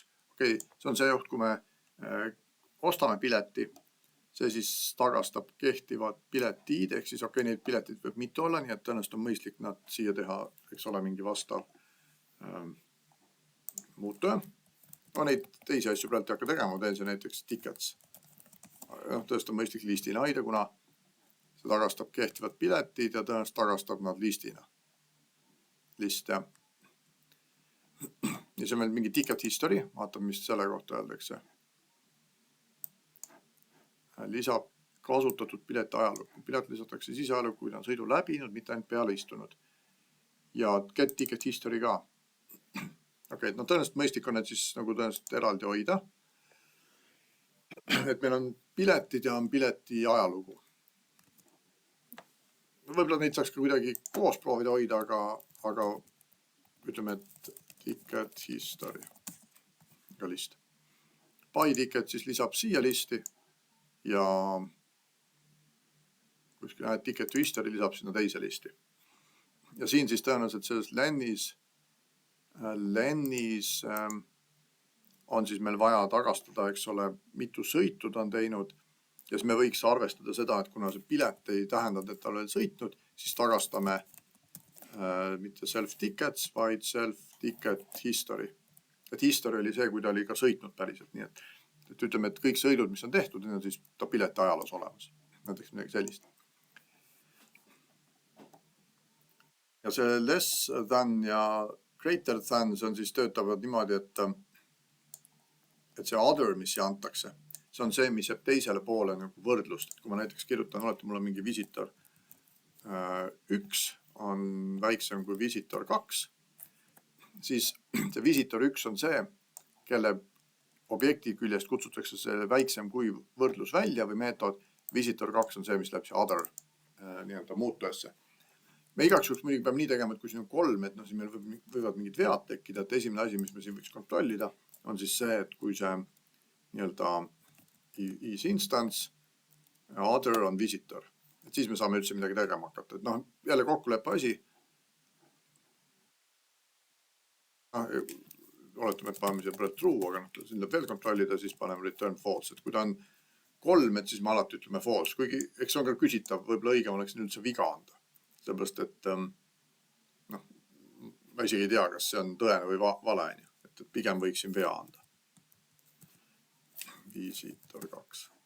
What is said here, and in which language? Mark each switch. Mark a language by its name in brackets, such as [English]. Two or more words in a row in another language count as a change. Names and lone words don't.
[Estonian] See on see juht, kui me ostame pileti, see siis tagastab kehtivad piletiid, ehk siis neid piletid võib mitu olla, nii et tõenäoliselt on mõistlik nad siia teha, eks ole, mingi vastav muutuja. Neid teisi asju praegu ei hakka tegema, ma teen see näiteks tickets. Tõesti on mõistlik listina hoida, kuna see tagastab kehtivad piletid ja tõenäoliselt tagastab nad listina. List, jah. Ja see on meil mingi [English] ticket history, [Estonian] vaatame, mis selle kohta öeldakse. Lisab kasutatud pileti ajalukku. Pilet lisatakse siis ajalukku, kui ta on sõidu läbinud, mitte ainult peale istunud. Ja [English] get ticket history [Estonian] ka. Tõenäoliselt mõistlik on need siis nagu tõenäoliselt eraldi hoida. Et meil on piletid ja on pileti ajalugu. Võib-olla neid saaks ka kuidagi koos proovida hoida, aga ütleme, et [English] ticket history. [Estonian] Ka list. [English] by ticket [Estonian] siis lisab siia listi ja kuskil [English] ticket to history [Estonian] lisab sinna teise listi. Ja siin siis tõenäoliselt selles lennis on siis meil vaja tagastada, eks ole, mitu sõitu ta on teinud. Ja siis me võiks arvestada seda, et kuna see pilet ei tähendanud, et ta oli sõitnud, siis tagastame mitte self-tickets, vaid [English] self-ticket history. [Estonian] Et history oli see, kui ta oli ka sõitnud päriselt. Nii et ütleme, et kõik sõidud, mis on tehtud, on siis ta pileti ajaloos olemas. Näiteks midagi sellist. Ja see [English] less than [Estonian] ja [English] greater than, [Estonian] see on siis töötavad niimoodi, et see other, mis siia antakse, see on see, mis jääb teisele poole nagu võrdlust. Kui ma näiteks kirjutan, mul on mingi visitor 1 on väiksem kui visitor 2, siis see visitor 1 on see, kelle objekti küljest kutsutakse see väiksem kui võrdlus välja või meetod. Visitor 2 on see, mis läheb see other muutujasse. Me igaks juhuks muidugi peab nii tegema, et kui siin on 3, et siis meil võivad mingid vead tekkida, et esimene asi, mis me siin võiks kontrollida, on siis see, et kui see [English] is instance, [Estonian] other on visitor. Et siis me saame üldse midagi tegema hakata. Et jälle kokkuleppe asi. Oletame, et paneme siia true, aga siin tuleb veel kontrollida, siis paneme return false. Et kui ta on 3, et siis me alati ütleme false. Kuigi, eks see on ka küsitav, võib-olla õigem oleks üldse viga anda. Sellepärast, et ma isegi ei tea, kas see on tõene või vale. Et pigem võiksin vea anda. Visitor 2.